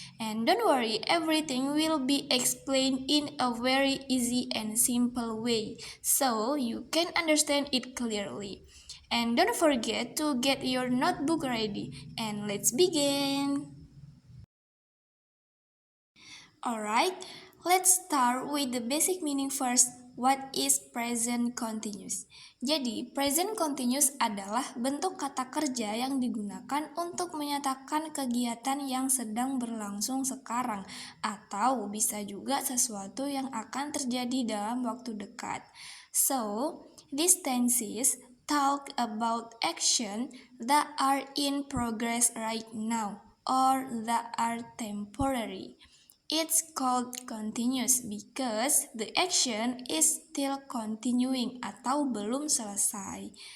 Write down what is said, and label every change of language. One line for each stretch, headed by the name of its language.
English: And don't worry, everything will be explained in a very easy and simple way, so you can understand it clearly. And don't forget to get your notebook ready. And let's begin. Alright, let's start with the basic meaning first. What is present continuous?
Indonesian: Jadi, present continuous adalah bentuk kata kerja yang digunakan untuk menyatakan kegiatan yang sedang berlangsung sekarang, atau bisa juga sesuatu yang akan terjadi dalam waktu dekat.
English: So, these tenses talk about action that are in progress right now or that are temporary. It's called continuous because the action is still continuing
Indonesian: atau belum selesai.